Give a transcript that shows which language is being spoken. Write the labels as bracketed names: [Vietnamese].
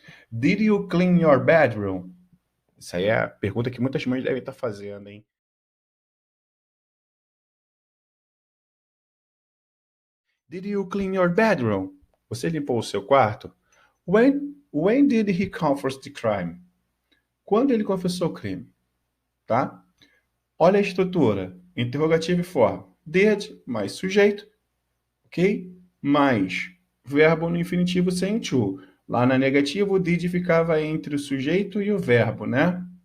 [English] Did you clean your bedroom? [Portuguese] Essa aí é a pergunta que muitas mães devem estar fazendo, hein? [English] Did you clean your bedroom? [Portuguese] Você limpou o seu quarto? [English] When did he confess the crime? [Portuguese] Quando ele confessou o crime? Tá? Olha a estrutura. Interrogativo e forma. Did mais sujeito, ok? Mais verbo no infinitivo sem to. Lá na negativa, o did ficava entre o sujeito e o verbo, né?